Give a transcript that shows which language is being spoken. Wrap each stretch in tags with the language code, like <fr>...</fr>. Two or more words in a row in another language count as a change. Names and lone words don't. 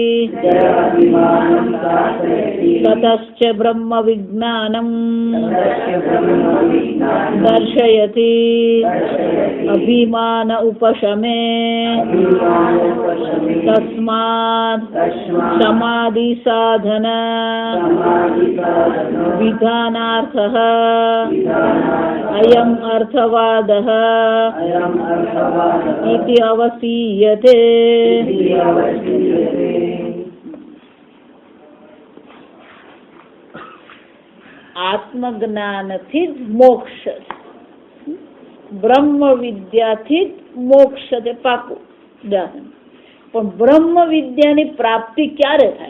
<sa>ततश्च ब्रह्म विज्ञानं दर्शयति अभिमान उपशमे तस्मात् समाधि साधन विधानार्थः अयम् अर्थवादः इति अवसीयते।</sa> <gu>આત્મજ્ઞાનથી જ મોક્ષ, બ્રહ્મ વિદ્યાથી જ મોક્ષ છે પાકું. પણ બ્રહ્મ વિદ્યાની પ્રાપ્તિ ક્યારે થાય?</gu>